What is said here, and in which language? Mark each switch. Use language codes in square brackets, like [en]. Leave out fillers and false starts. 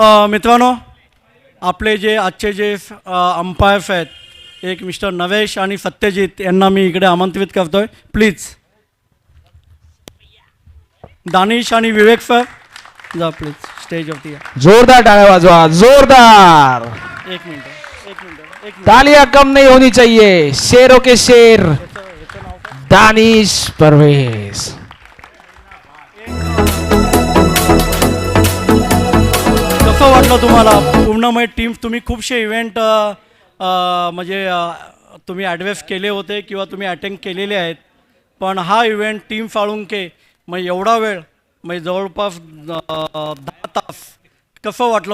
[mr] मित्रांनो, आपले जे आजचे जे अंपायर्स आहेत, एक मिस्टर नवेश आणि सत्यजित यांना मी इकडे आमंत्रित करतोय. प्लीज दानिश आणि विवेक सर जा प्लीज स्टेजवरती या. जोरदार टाळ्या वाजवा, जोरदार. एक मिनिट. [hi] तालियां कम नहीं होनी चाहिए. शेरों के शेर दानिश परवेज. [mr] कसं वाटलं तुम्हाला पूर्ण टीम? तुम्ही खूपशे इव्हेंट म्हणजे तुम्ही ॲडव्हाइस केले होते किंवा तुम्ही अटेंड केलेले आहेत, पण हा इव्हेंट टीम साळुंके मग एवढा वेळ म्हणजे जवळपास 10 तास कसं वाटलं?